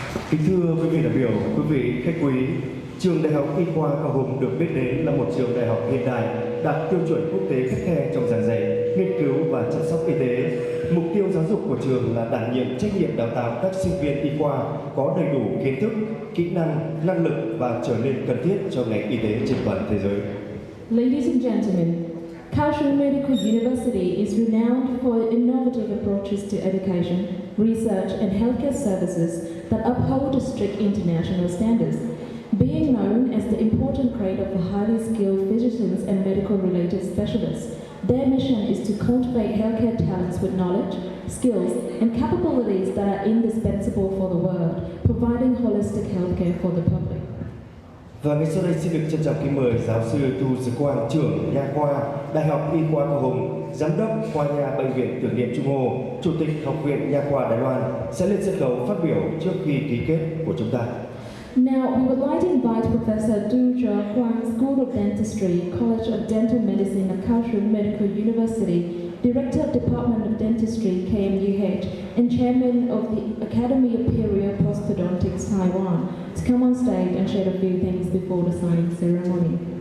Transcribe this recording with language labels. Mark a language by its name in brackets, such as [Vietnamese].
[Vietnamese] Kính thưa quý vị đại biểu, quý vị khách quý, trường Đại học Y khoa Cao Hùng được biết đến là một trường đại học hiện đại, đạt tiêu chuẩn quốc tế khắt khe trong giảng dạy, nghiên cứu và chăm sóc y tế. Mục tiêu giáo dục của trường là đảm nhiệm trách nhiệm đào tạo các sinh viên y khoa có đầy đủ kiến thức, kỹ năng, năng lực và trở nên cần thiết cho ngành y tế trên toàn thế giới. [English] Ladies and gentlemen, Kaohsiung Medical University is renowned for innovative approaches to education, research, and healthcare services that uphold strict international standards. Being known as the important cradle for highly skilled physicians and medical-related specialists, their mission is to cultivate healthcare talents with knowledge, skills, and capabilities that are indispensable for the world, providing holistic healthcare for the public. [Vietnamese] Và ngay sau đây xin được trân trọng kính mời giáo sư Tu Dư Quang, trưởng nha khoa Đại học Y khoa Cao Hùng, giám đốc khoa nha Bệnh viện Tưởng niệm Trung Hồ, chủ tịch Học viện Nha khoa Đài Loan sẽ lên sân khấu phát biểu trước khi ký kết của chúng ta. [English] Now, we would like to invite Professor Du Zhe Huang, School of Dentistry, College of Dental Medicine at Kaohsiung Medical University, Director of Department of Dentistry, KMUH, and Chairman of the Academy of Perio Postodontics, Taiwan, to come on stage and share a few things before the signing ceremony.